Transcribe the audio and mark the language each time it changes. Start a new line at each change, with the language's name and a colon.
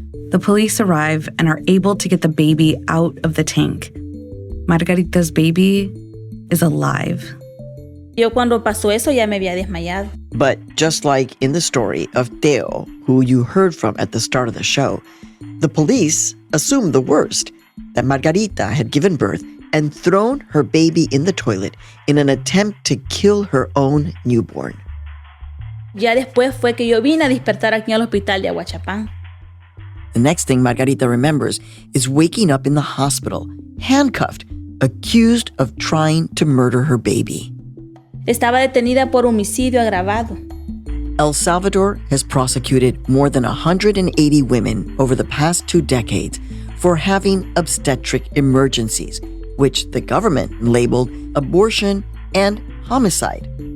English: The police arrive and are able to get the baby out of the tank. Margarita's baby is alive.
Spanish: Yo cuando pasó eso ya me había desmayado.
English: But just like in the story of Teo, who you heard from at the start of the show, the police assumed the worst, that Margarita had given birth and thrown her baby in the toilet in an attempt to kill her own newborn.
Spanish: Ya después fue que yo vine a despertar aquí al hospital de Aguachapán.
English: The next thing Margarita remembers is waking up in the hospital, handcuffed, accused of trying to murder her baby.
Spanish: Estaba detenida por homicidio agravado.
English: El Salvador has prosecuted more than 180 women over the past 2 decades for having obstetric emergencies, which the government labeled abortion and homicide.